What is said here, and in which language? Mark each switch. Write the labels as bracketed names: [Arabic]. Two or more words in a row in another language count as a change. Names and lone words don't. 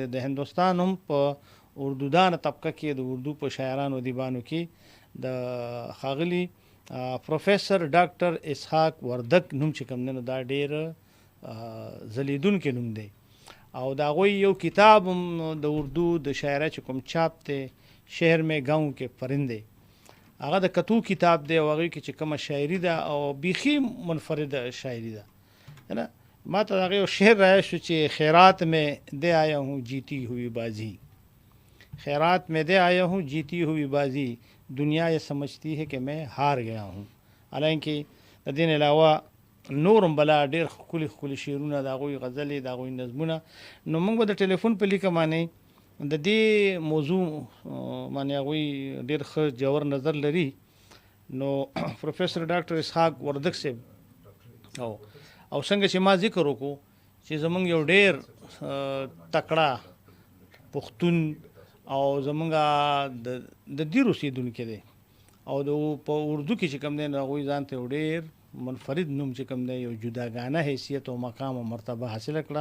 [Pashto] د هندوستان هم په اردودانه طبقه کې د اردو په شاعرانو ادیبانو کې د ښاغلي پروفیسر ډاکټر اسحاق وردک نوم چې کوم دی نو دا ډېر ځلیدونکی نوم دی. او د هغوی یو کتاب هم د اردو د شاعرۍ چې کوم چاپ دی شهر میں گاؤں کې پرندے، هغه د کتو کتاب دی او هغې کې چې کومه شاعري ده او بیخي منفرده شاعري ده. [Urdu] ہے نا، [Pashto] ما ته هغه یو شعر رایاد شو چې [Urdu] خیرات میں دے آیا ہوں جیتی ہوئی بازی، خیرات میں دے آیا ہوں جیتی ہوئی بازی، دنیا یہ سمجھتی ہے کہ میں ہار گیا ہوں. [Pashto] حالانکه د دې نه علاوه نورم بلا ډېر ښکلي ښکلي شعرونه د هغوی غزلې، د هغوی نظمونه. نو موږ به د ټلیفون په لیکه باندې د دې موضوع باندې هغوی ډېر ښه جوور نظر لري. نو پروفیسر ډاکټر اسحاق وردک صاحب او څنګه چې ما ذکر وکړو چې زمونږ یو ډېر تکړه پښتون او زمونږ د دیر اوسېدونکی دی او د په اردو کې چې کوم دی نو هغوی ځان ته یو ډېر منفرد نوم چې کوم دی، یو جداګانه حیثیت او مقام او مرتبه حاصله کړه.